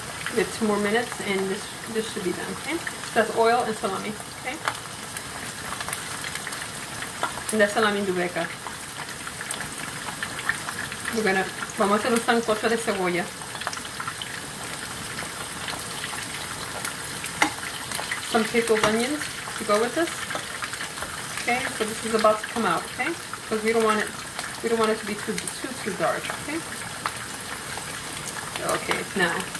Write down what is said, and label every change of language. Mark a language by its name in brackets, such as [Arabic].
[English] Give it 2 more minutes and this should be done, okay? So that's oil and salami, okay? And that's salami dubeca. [Spanish] Vamos a hacer un sancocho de cebolla. [English] Some pickled onions to go with this. Okay, so this is about to come out, okay? Because we don't want it to be too dark, okay? Okay, now.